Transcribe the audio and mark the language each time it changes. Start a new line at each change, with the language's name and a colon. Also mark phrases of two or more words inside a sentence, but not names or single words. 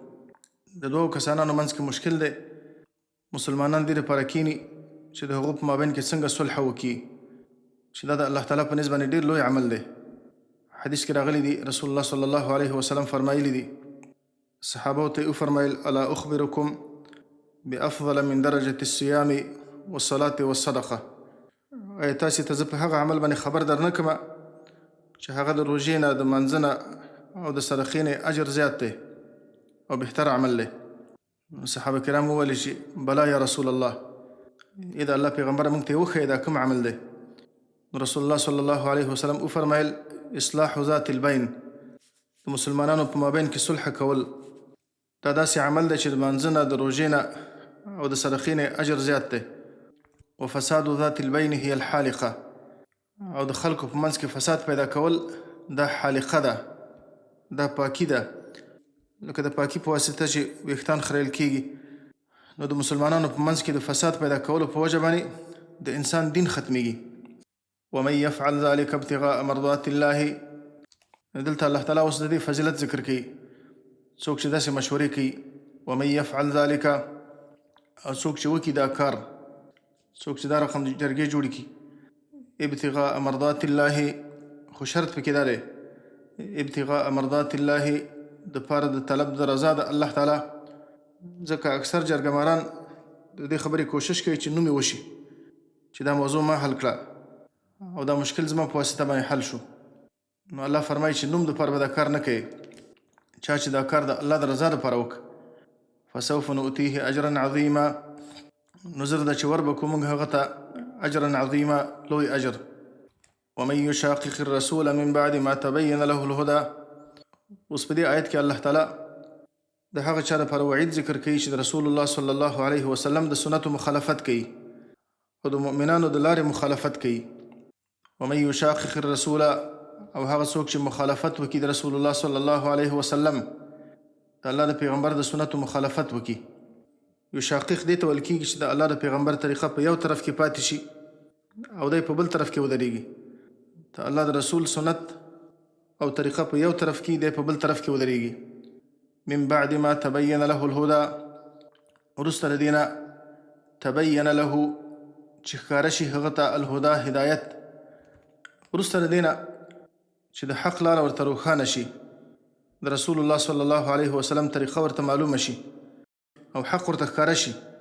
Pashto: د دوو کسانانو منځ کې مشکل دی، مسلمانان دې لپاره کینی چې د هغو په مابین کې څنګه صلح وکړي، چې دا د الله تعالی په نسبت باندې ډېر لوی عمل دی. حدیث کې راغلی دی، رسول الله صلی الله علیه وسلم فرمایلی دي، صحابو ته یې وفرمایل:
Arabic: الا اخبرکم بافضل من درجة الصيام والصلاة والصدقه،
Pashto: آیا تاسې ته زه په هغه عمل باندې خبر در نه کړمه چې هغه د روژې نه، د مانځه نه او د صدقې نه اجر زیات دی او بهتر عمل دی؟ صحابه کرام وویل چې
Arabic: بلا یا رسول الله،
Pashto: ای د الله پیغمبره موږ ته یې وښیه دا کوم عمل دی؟ رسول الله صلی الله علیه وسلم وفرمایل:
Arabic: اصلاح ذات البین،
Pashto: د مسلمانانو په مابین کې صلح کول. دا داسې عمل دی چې د مانځه نه، د روژې نه او د صدقې نه اجر زیات دی.
Arabic: وفساد ذات البین هي الحالقه،
Pashto: او د خلکو په منځ کې فساد پیدا کول دا حالقه ده، دا پاکی ده. لکه د پاکی په واسطه چې ویښتان خریل کېږي، نو د مسلمانانو په منځ کې د فساد پیدا کولو په وجه باندې د انسان دین ختمیږي.
Arabic: ومن يفعل ذلك ابتغاء مرضات الله،
Pashto: دلته الله تعالی اوس د دې فضیلت ذکر کوي. څوک چې داسې مشورې کوي،
Arabic: ومن يفعل ذلك،
Pashto: او څوک چې وکړي دا کار، څوک چې دا رقم جرګې جوړې کړي،
Arabic: ابتغاء مرضات الله،
Pashto: خو شرط پکې دا دی،
Arabic: ابتغاء مرضات الله،
Pashto: د پاره د طلب د رضا د الله تعالی. ځکه اکثر جرګماران د دې خبرې کوشش کوي چې نوم یې وشي، چې دا موضوع ما حل کړه او دا مشکل زما په واسطه باندې حل شو. نو الله فرمایي چې نوم دپاره به دا کار نه کوي. چا چې دا کار د الله د رضا دپاره وکړه،
Arabic: فسوف نؤتيه اجرا عظیما.
Pashto: نو زر ده چې وربکو موږ هغه ته
Arabic: اجرا عظیما،
Pashto: لوی اجر.
Arabic: ومن یشاقق الرسول من بعد ما تبین له الهدى.
Pashto: اوس په دې آیت کې الله تعالی د هغه چا لپاره وعید ذکر کوي چې د رسول الله صلی الله علیه وسلم د سنتو مخالفت کوي او د مؤمنانو د لارې مخالفت کوي.
Arabic: ومن یشاقق الرسول،
Pashto: او هغه څوک چې مخالفت وکړي د رسول الله صلی الله علیه وسلم، د الله د پیغمبر د سنتو مخالفت وکړي. یشاقق دې ته ویل کېږي چې د الله د پیغمبر طریقه په یو طرف کې پاتې شي او دی په بل طرف کې ودرېږي. د الله د رسول سنت او طریقه په یو طرف کې، دی په بل طرف کې ودرېږي.
Arabic: من بعد ما تبین له الهدى،
Pashto: وروسته له دې نه
Arabic: تبین له
Pashto: چې ښکاره شي هغه ته الهدى هدایت، وروسته له دې نه چې د حق لاره ورته روښانه شي، د رسول الله صلی الله علیه وسلم طریقه ورته معلومه شي او حق ورته ښکاره شي.